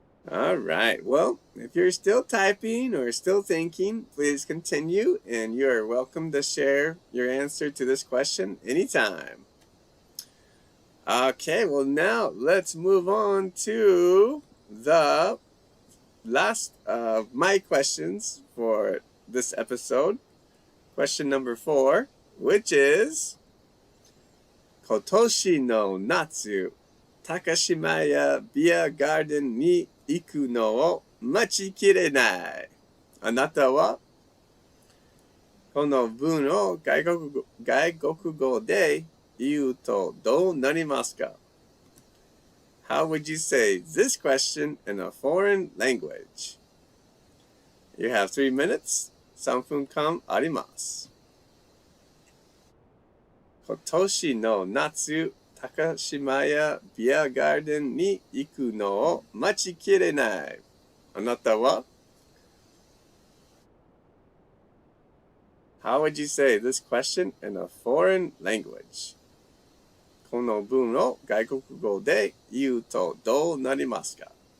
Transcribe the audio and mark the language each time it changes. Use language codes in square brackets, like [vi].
[en] All right. Well, if you're still typing or still thinking, please continue, and you're welcome to share your answer to this question anytime. Okay, well, now let's move on to the last of my questions for this episode. Question number 4, which is, [ja] 今年の夏、高島屋ビアガーデンに行くのを待ちきれない。あなたはこの文を外国語で言うとどうなりますか? [en] How would you say this question in a foreign language? You have 3 minutes. [ja] 3分間あります。今年の夏、高島屋ビアガーデンに行くのを待ちきれない。あなたは? [en] How would you say this question in a foreign language? [ja] この文を外国語で言うとどうなりますか?